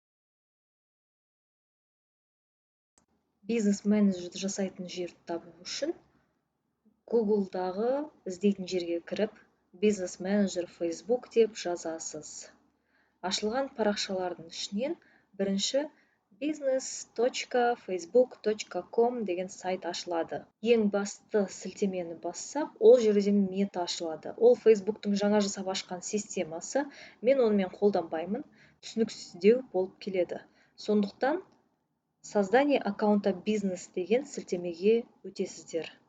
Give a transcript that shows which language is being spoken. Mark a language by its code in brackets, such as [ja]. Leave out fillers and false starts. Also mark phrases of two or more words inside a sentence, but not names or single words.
[kk] Бизнес менеджерді жасайтын жерді табу үшін Google-дағы іздейтін жерге кіріп, бизнес менеджер Facebook деп жазасыз. Ашылған парақшалардың ішінен бірінші business.facebook.com деген сайт ашылады. Ең басты сілтемені бассақ, ол жерде мета ашылады. Ол Facebook'тың жаңа жасап ашқан системасы. Мен онымен қолданбаймын, түсініксіздеу болып келеді. Сондықтан [ru] создание аккаунта [kk] бизнес деген сілтемеге өтесіздер.